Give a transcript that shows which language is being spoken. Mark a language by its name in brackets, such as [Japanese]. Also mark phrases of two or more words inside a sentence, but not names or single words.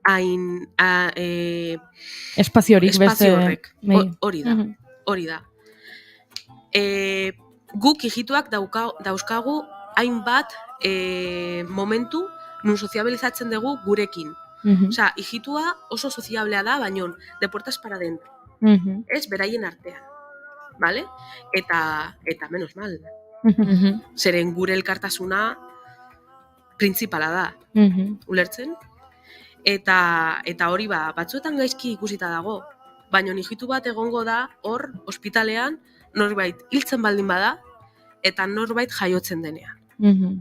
[Basque] espaziorik beste. espazio horrek. Bai. Hori da, hori da. Guk hijituak dauzkagu hainbat momentu nun soziabilizatzen dugu gurekin. Osea, hijitua oso soziablea da, baino [Spanish] de puertas para dentro. [Basque] Ez, beraien artean. Vale? Eta [Spanish] menos mal. [Basque] Zeren gure elkartasuna printzipala da. Ulertzen? Eta hori batzuetan gaizki ikusita dago. Baina hijitu bat egongo da hor ospitalean norbait hiltzen baldin bada eta norbait jaiotzen denean.